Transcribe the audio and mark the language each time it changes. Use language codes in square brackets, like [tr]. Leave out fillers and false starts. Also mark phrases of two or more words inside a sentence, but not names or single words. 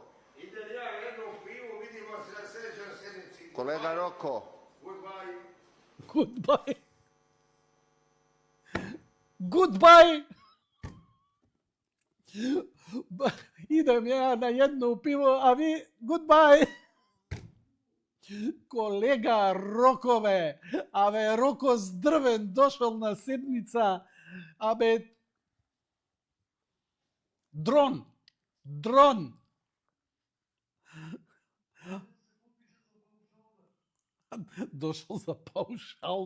[hr] Idem ja jednom pivu, vidimo se na sljedećoj sjednici. Kolega Roko. Goodbye. Goodbye. Idem ja na jedno pivo, a vi goodbye. [mk] Колега Рокове, абе Роко здрвен дошол на седница, абе дрон. Дошол за паушал.